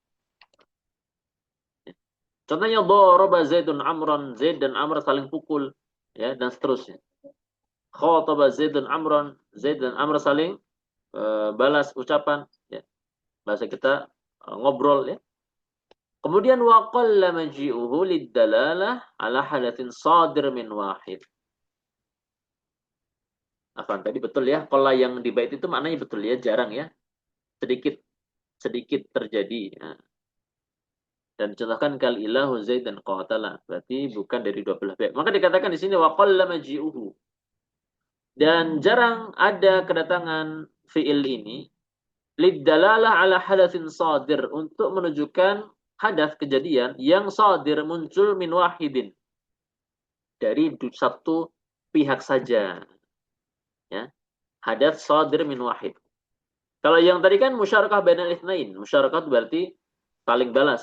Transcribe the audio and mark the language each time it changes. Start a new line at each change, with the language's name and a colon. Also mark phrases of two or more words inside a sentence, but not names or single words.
Indonesian: Contohnya
Arabic: ضرب زيد عمرا,
Indonesian: Zaid dan Amr saling pukul ya dan seterusnya.
Arabic: خاطب زيد عمرا,
Indonesian: Zaid dan Amr saling balas ucapan ya. Bahasa kita ngobrol ya. Kemudian
Arabic: وقلّ مجيئه للدلالة على حدث صادر من واحد.
Indonesian: Afan tadi betul ya. Qalla yang di bait itu maknanya betul ya, jarang ya. Sedikit sedikit terjadi. Ya. Dan contohkan kal ilahu zaid dan qatala. Berarti bukan dari dua belah pihak. Maka dikatakan di sini
Arabic: وقلّ مجيئه.
Indonesian: Dan jarang ada kedatangan fiil ini
Arabic: للدلالة على حدث صادر
Indonesian: untuk menunjukkan hadas kejadian yang sadir muncul
Arabic: من واحد
Indonesian: dari satu pihak saja ya
Arabic: حدث صادر من واحد.
Indonesian: Kalau yang tadi kan
Arabic: مشاركة بين الاثنين,
Indonesian: musyarakah berarti saling balas.